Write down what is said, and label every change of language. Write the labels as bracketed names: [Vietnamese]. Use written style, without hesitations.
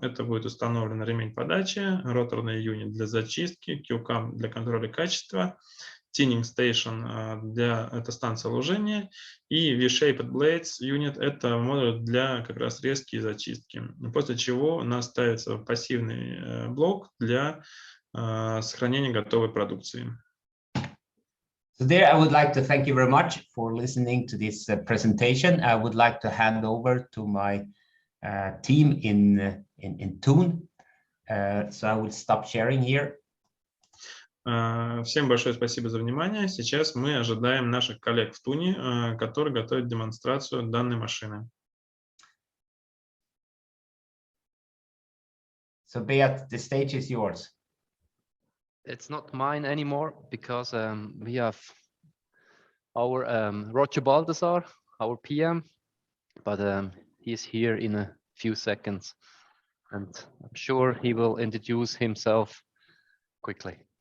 [Russian] Это будет установлен ремень подачи, роторный юнит для зачистки, Q-cam для контроля качества, Tinning Station это станция ложения, и V-Shaped Blades Unit это модуль для как раз резки и зачистки. После чего у нас ставится пассивный блок для сохранения готовой продукции. [English] So there I would like to thank you very much for listening to this presentation. I would like to hand over to my team in Thun. So I will stop sharing here. [Russian] Всем большое спасибо за внимание. Сейчас мы ожидаем наших коллег в Туне, которые готовят демонстрацию данной машины. [English] So Beat, the stage is yours. It's not mine anymore because we have our Roger Baldassar, our PM, but he's here in a few seconds, and I'm sure he will introduce himself quickly.